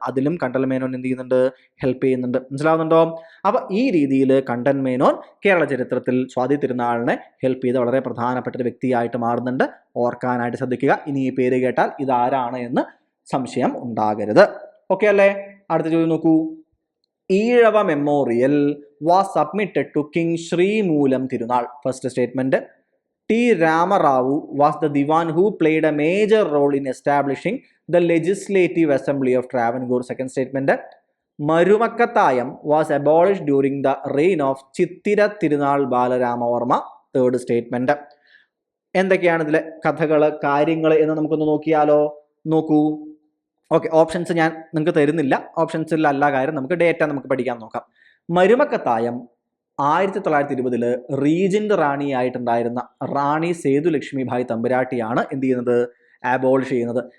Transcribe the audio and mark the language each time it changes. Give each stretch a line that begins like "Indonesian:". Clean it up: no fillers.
Malayalam: അതിലും കണ്ടൻ മേനോൻ എന്ത് ചെയ്യുന്നുണ്ട്? ഹെൽപ്പ് ചെയ്യുന്നുണ്ട്. മനസ്സിലാവുന്നുണ്ടോ? അപ്പൊ ഈ രീതിയിൽ കണ്ടൻ മേനോൻ കേരള ചരിത്രത്തിൽ സ്വാതി തിരുനാളിനെ ഹെൽപ്പ് ചെയ്ത വളരെ പ്രധാനപ്പെട്ട ഒരു വ്യക്തിയായിട്ട് മാറുന്നുണ്ട്. ഓർക്കാനായിട്ട് ശ്രദ്ധിക്കുക. ഇനി ഈ പേര് കേട്ടാൽ ഇതാരാണ് എന്ന് സംശയം ഉണ്ടാകരുത്. ഓക്കെ അല്ലേ? അടുത്ത ചോദ്യം നോക്കൂ.
English: Ezhava memorial was submitted to King Srimoolam Tirunal. First statement. T. Ramarao was the Diwan who played a major role in establishing the Legislative Assembly of Travancore. Second statement. Marumakkatayam was abolished during the reign of Chittira Tirunal Balaramavarma. Third statement.
Malayalam: എന്തൊക്കെയാണ് ഇതിലെ കഥകൾ, കാര്യങ്ങൾ എന്ന് നമുക്കൊന്ന് നോക്കിയാലോ? നോക്കൂ. Okay, options ഞാൻ നിങ്ങൾക്ക് തരുന്നില്ല. ഓപ്ഷൻസിലല്ല കാര്യം, നമുക്ക് ഡേറ്റ നമുക്ക് പഠിക്കാൻ നോക്കാം. മരുമക്കത്തായം 1920 റീജന്റ് റാണിയായിട്ടുണ്ടായിരുന്ന റാണി സേതുലക്ഷ്മിഭായ് തമ്പുരാട്ടിയാണ് എന്ത് ചെയ്യുന്നത്? അബോളിഷ് ചെയ്യുന്നത്.